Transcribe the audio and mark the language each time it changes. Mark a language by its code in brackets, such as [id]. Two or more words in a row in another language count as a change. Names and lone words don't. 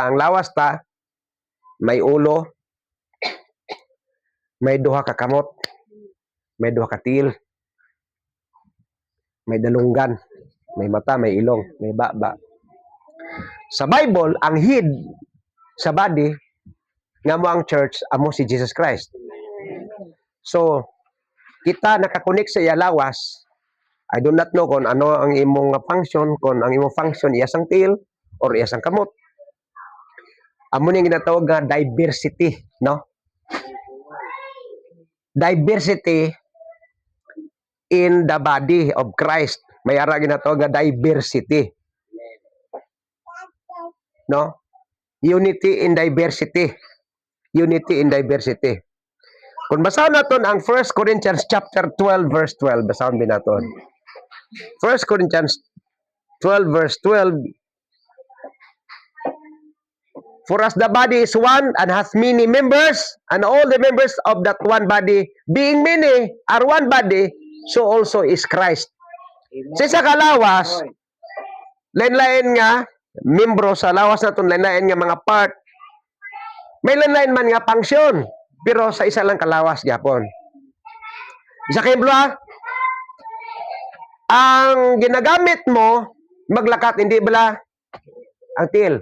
[hil] Ang lawas ta, may ulo, may duha ka kamot, may duha ka tiil, may dalunggan, may mata, may ilong, may baba. Sa Bible, ang head sa body, nga mo ang church, amo si Jesus Christ. So, kita nakakonek sa iya lawas. [en] I do not know [hil] kung ano ang imong function, kung ang imong function iyasang tail or iyasang kamot. Amo ni ginatawag nga diversity, no? [en] Diversity in the body of Christ. [hil] May ara ginatawag nga diversity. [en] No? Unity in diversity. Unity in diversity. [tl] Kung basahin natin ang 1 Corinthians chapter 12 verse 12, basahin din natin. [en] 1 Corinthians 12 verse 12, for as the body is one and hath many members, and all the members of that one body, being many, are one body, so also is Christ. [hil] Sa kalawas, lain-lain nga, membro sa lawas natin, lain-lain nga mga part, may lain-lain man nga function, pero sa isa lang kalawas gyapon. Isa kemblo, ang ginagamit mo, maglakat, hindi bala ang til.